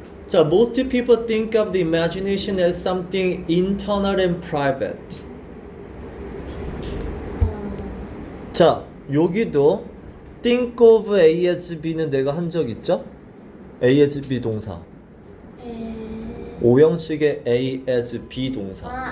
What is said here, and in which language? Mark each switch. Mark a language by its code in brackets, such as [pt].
[ko] 자, [en] most people think of the imagination as something internal and private. [ko] 자, 여기도 [en] think of A as B [ko] 는 내가 한 적 있죠? A as B 동사. 오형식의 A as B 동사.